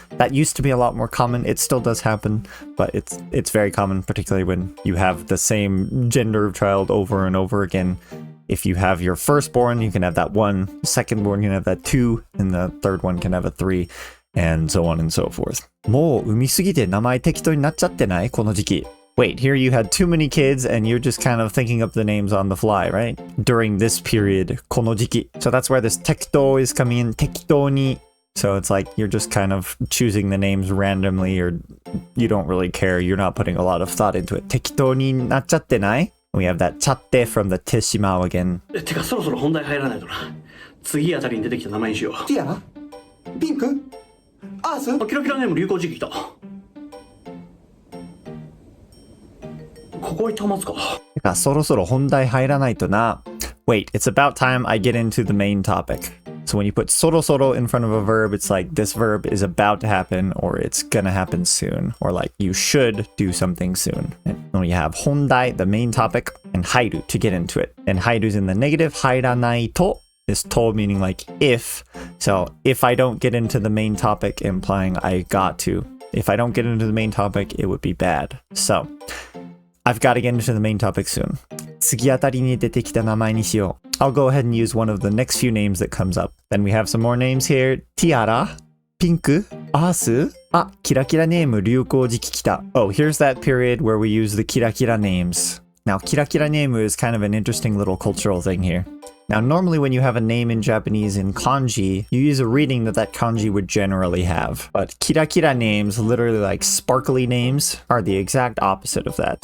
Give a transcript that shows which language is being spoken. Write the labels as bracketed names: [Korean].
[English] That used to be a lot more common. It still does happen, but it's very common, particularly when you have the same gender of child over and over again. If you have your firstborn, you can have that 1, secondborn, you can have that 2, and the third one can have a 3, and so on and so forth. [Japanese] もう産みすぎて名前適当になっちゃってない？この時期。 [English] Wait, here you had too many kids and you're just kind of thinking up the names on the fly, right? During this period, [Japanese] この時期. [English] So that's where this 適当 is coming in, 適当に. So it's like you're just kind of choosing the names randomly, or you don't really care. You're not putting a lot of thought into it. [Japanese] 適当になっちゃってない? [English] We have that ちゃって from the てしまう again. [Japanese] てかそろそろ本題入らないとな。次あたりに出てきた名前にしよう。ティアラピンクアースキラキラネーム流行時期来た。ここ一旦待つか。てかそろそろ本題入らないとな。 [English] Wait, it's about time I get into the main topic. So when you put そろそろ in front of a verb, it's like this verb is about to happen, or it's gonna happen soon, or like you should do something soon. And when you have 本題, the main topic, and 入る to get into it. And 入る is in the negative, 入らないと is to meaning like if. So if I don't get into the main topic, implying I got to. If I don't get into the main topic, it would be bad. So I've got to get into the main topic soon. [Japanese] 次あたりに出てきた名前にしよう. [English] I'll go ahead and use one of the next few names that comes up. Then we have some more names here. [Japanese] ティアラ、ピンク、アース、キラキラネーム流行時期来た. [English] Oh, here's that period where we use the キラキラ names. Now, キラキラ name is kind of an interesting little cultural thing here. Now, normally when you have a name in Japanese in kanji, you use a reading that kanji would generally have. But kira names, literally like sparkly names, are the exact opposite of that.